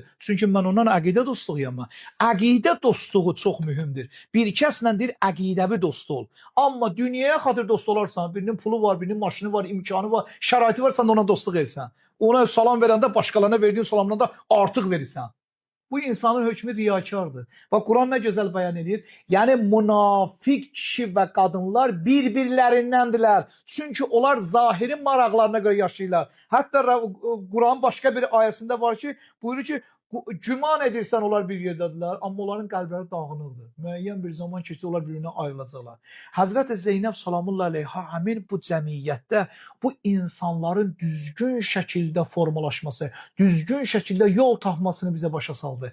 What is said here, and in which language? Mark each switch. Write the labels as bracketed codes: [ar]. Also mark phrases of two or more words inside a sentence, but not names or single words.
[az] Çünki mən ondan əqidə dostluğuyam. Əqidə dostluğu çox mühümdür. Bir kəslə deyir əqidəvi dost ol. Amma dünyaya xatir dost olarsan, birinin pulu var, birinin maşını var, imkanı var, şəraiti var, sən ona dostluq etsən. Ona salam verəndə başqalarına verdiyin salamdan da artıq verirsən. Bu insanın hökmü riyakardır. [tr] Bak Kur'an ne güzel beyan ediyor. Yani münafik kişi ve kadınlar birbirlerindendiler. [az] Çünkü onlar zahirin maraqlarına göre yaşayırlar. [tr] Hatta Kur'an başka bir ayesinde var ki buyuruyor ki [az] güman edirsən onlar bir yerdədirlər, amma onların qəlbləri dağınıqdır. Müəyyən bir zaman keçsə onlar bir-birinə ayrılacaqlar. Həzrət Zeynəb salamullahi aleyha həmin bu cəmiyyətdə bu insanların düzgün şəkildə formalaşması, düzgün şəkildə yol tapmasını bizə başa saldı.